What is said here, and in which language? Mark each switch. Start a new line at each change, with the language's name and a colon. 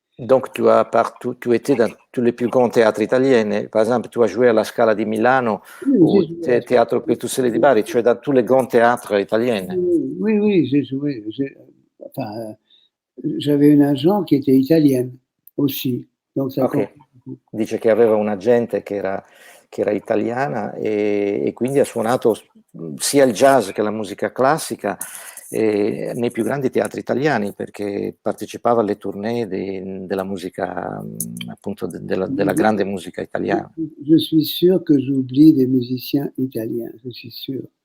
French: Donc, tu étais dans tous les plus grands théâtres italiens. Par exemple, tu as joué à la Scala di Milano ou au Teatro Petruzzelli di Bari, tu es dans tous les grands théâtres italiens. Oui, j'ai joué. Enfin, j'avais une agent qui était italienne aussi. Donc ça okay.
Italian: Dice che aveva un'agente che era italiana e quindi ha suonato sia il jazz che la musica classica nei più grandi teatri italiani, perché partecipava alle tournée della musica, appunto della grande musica italiana.
French: Je suis sûr que j'oublie des musiciens italiens, je suis sûr.